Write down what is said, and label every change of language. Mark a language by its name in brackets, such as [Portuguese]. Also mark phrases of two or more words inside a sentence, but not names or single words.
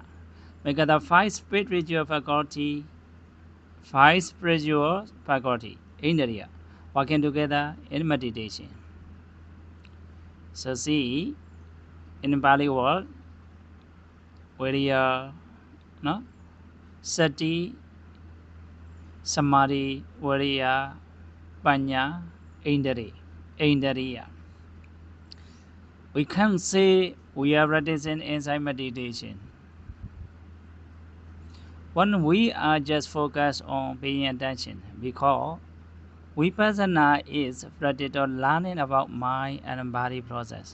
[English] Because the five spiritual faculty, indriya, working together in meditation. So see, in Pali word, virya, no? [Pali] Sati, samadhi, virya, panya, indriya. [English] We can't say we are practicing inside meditation. When we are just focused on paying attention, because vipassana is practice on learning about mind and body process.